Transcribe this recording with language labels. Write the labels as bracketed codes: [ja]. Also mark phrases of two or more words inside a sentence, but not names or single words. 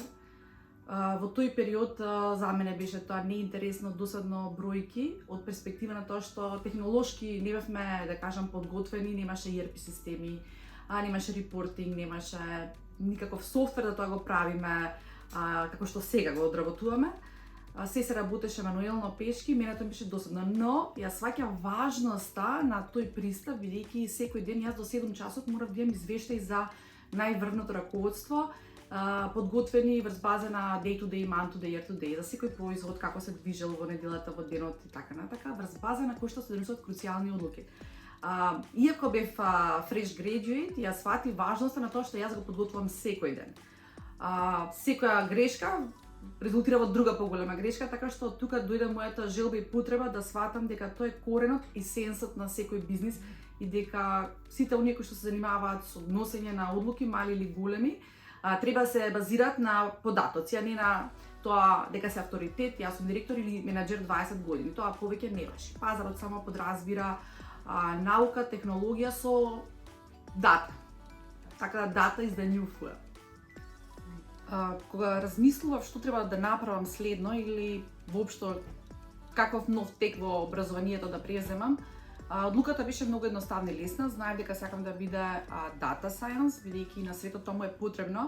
[mk] Во тој период за мене беше тоа неинтересно, досадно бројки, од перспектива на тоа што технолошки не бевме, да кажам, подготвени, немаше ERP системи, немаше репортинг, немаше никаков софтвер да тоа го правиме, како што сега го одработуваме. Се работеше мануелно, пешки, мене тоа беше досадно, но јас сваќам важноста на тој пристап, бидејќи секој ден јас до 7 часот морав да имам извештај за најврвното раководство, подготвени врз база на [en] day to day, month to day, year to day, [mk] за секој производ, како се движел во неделата, во денот и така натака, врз база на кој што се донесуваат круцијални одлуки. Иако бев [en] fresh graduate, [mk] јас сватив важноста на тоа што јас го подготвувам секој ден. Секоја грешка резултира во друга поголема грешка, така што од тука дојде мојата желба и потреба да сватам дека тоа е коренот и сенсот на секој бизнис и дека сите оние кои што се занимаваат со носење на одлуки, мали или големи, треба да се базираат на податоци, а не на тоа дека се авторитет, јас сум директор или менаџер 20 години. Тоа повеќе не важи. Пазарот само подразбира наука, технологија со дата. Така да [en] дата is the new fuel. [mk] Кога размислував што треба да направам следно или воопшто каков нов тек во образованието да преземам, одлуката беше многу едноставна и лесна. Знаев дека сакам да биде [en] data science, [mk] бидејќи на светот тоа му е потребно.